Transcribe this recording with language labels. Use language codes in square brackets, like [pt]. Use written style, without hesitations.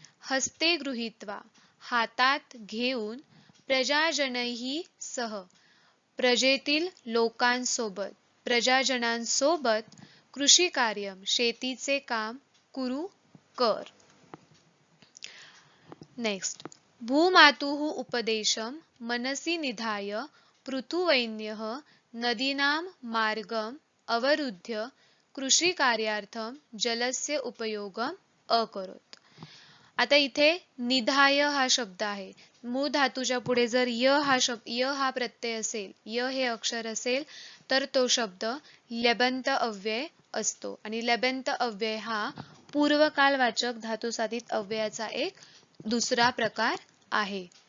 [sa] हस्ते गृहीत्वा [mr] हातात घेऊन, [sa] प्रजाजनैः सह [mr] प्रजेतील लोकांसोबत, प्रजाजनांसोबत, कृषी कार्य शेतीचे काम, कुरु कर. [sa] नेक्स्ट, भूमातुः उपदेशं मनसि निधाय पृथुवैन्यः नदीनां मार्गम् अवरुद्ध्य कृषी कार्यार्थं जलस्य उपयोगम् अकरोत्. [mr] आता इथे निधाय हा शब्द आहे. मूळ धातूच्या पुढे जर य हा प्रत्यय असेल, य हे अक्षर असेल तर तो शब्द लेबंत अव्यय असतो, आणि लेबंत अव्यय हा पूर्वकालवाचक धातुसाधित अव्ययाचा एक दुसरा प्रकार आहे.